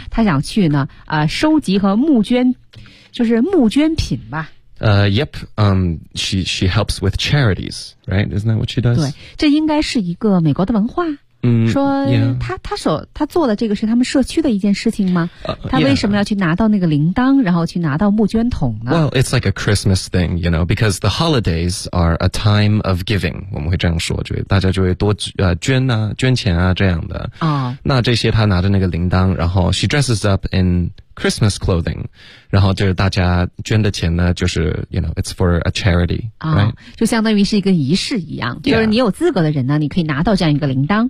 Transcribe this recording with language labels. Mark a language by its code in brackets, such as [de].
[zh] 他想去呢，收集和募捐，就是募捐品吧。 [en] Yep. She helps with charities, right? Isn't that what she does? [zh] 对，这应该是一个美国的文化。嗯，说他做的这个是他们社区的一件事情吗？他为什么要去拿到那个铃铛，然后去拿到募捐桶呢 [en] ？Well, it's like a Christmas thing, you know, because the holidays are a time of giving. [zh] 我们会这样说，就大家就会多捐啊，捐钱啊这样的。啊、哦，那这些他拿着那个铃铛，然后 [en] she dresses up in Christmas clothing, [zh] 然后就是大家捐的钱呢，就是 [en] you know, it's for a charity, 啊、 right? ， [zh] 就相当于是一个仪式一样，就是你有资格的人呢，你可以拿到这样一个铃铛，